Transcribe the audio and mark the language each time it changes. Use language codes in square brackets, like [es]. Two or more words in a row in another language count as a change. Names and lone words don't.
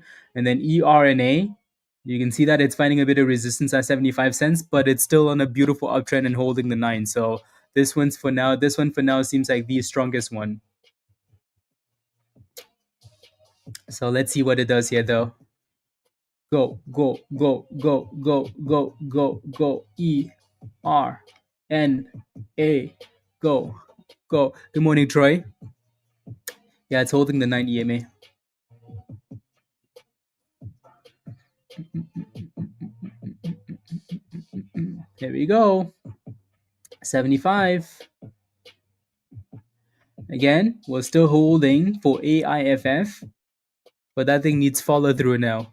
[en] And then ERNA, you can see that it's finding a bit of resistance at 75 cents, but it's still on a beautiful uptrend and holding the 9. So this one for now seems like the strongest one. So let's see what it does here though. Go, go, go, go, go, go, go, go. ERNA. Go, go. Good morning, Troy. Yeah, it's holding the 9 EMA. There we go. 75. Again, we're still holding for AIFF, but that thing needs follow through now.